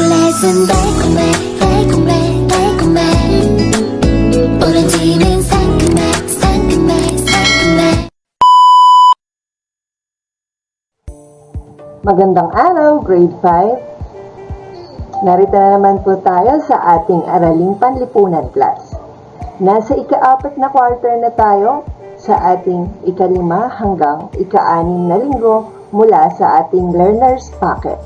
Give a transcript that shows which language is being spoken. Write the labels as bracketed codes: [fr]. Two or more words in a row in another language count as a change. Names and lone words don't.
[ko] 입맛은 달콤해 달콤해 달콤해 오렌지는 상큼해 상큼해 상큼해. [tl] Magandang araw, Grade 5. Narito na naman po tayo sa ating Araling Panlipunan class. Nasa ika-4 na quarter na tayo sa ating ika-5 hanggang ika-6 na linggo mula sa ating [en] Learner's Packet.